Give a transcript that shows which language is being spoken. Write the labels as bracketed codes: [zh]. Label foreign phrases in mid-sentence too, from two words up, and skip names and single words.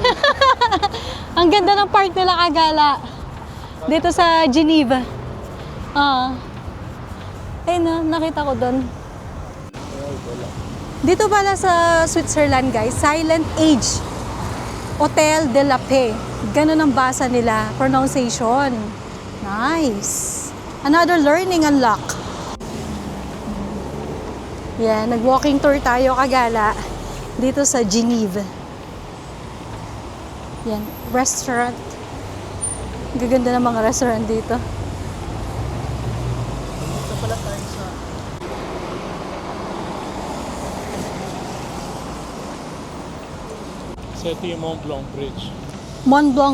[tl] Ang ganda ng park nila kagala. Dito sa Geneva. Ayun na, nakita ko doon. Dito pala sa Switzerland guys, Silent Age. Hotel de la Paix. Ganun ang basa nila, pronunciation. Nice. [en] Another learning unlock. [tl] Yeah, nag- [en] walking tour [tl] tayo kagala dito sa Geneva. Yan, restaurant. Gaganda ng mga restaurant dito. Ito pala tayo sa... So, ito yung Mont Blanc Bridge.